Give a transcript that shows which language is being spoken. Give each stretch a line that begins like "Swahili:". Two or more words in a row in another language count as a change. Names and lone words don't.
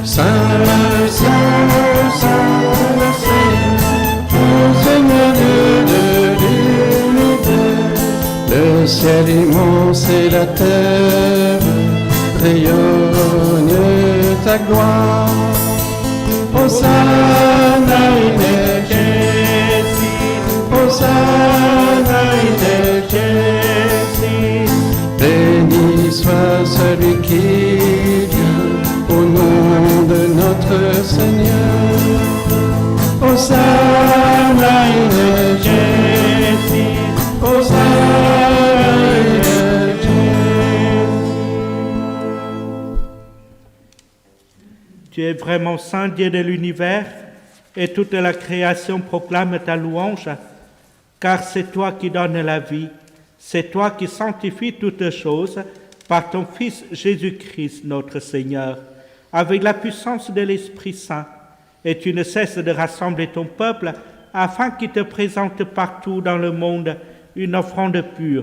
French: Saint, Saint, Saint, le Seigneur Dieu de l'univers. Le ciel immense et la terre rayonnent ta gloire.
Latin: Hosanna in excelsis, Hosanna in excelsis.
French: Béni soit celui qui vient au nom de notre Seigneur.
Latin: Hosanna in excelsis, Hosanna in excelsis.
French: Tu es vraiment saint, Dieu de l'univers, et toute la création proclame ta louange, car c'est toi qui donnes la vie, c'est toi qui sanctifies toutes choses par ton Fils Jésus-Christ, notre Seigneur, avec la puissance de l'Esprit Saint, et tu ne cesses de rassembler ton peuple afin qu'il te présente partout dans le monde une offrande pure.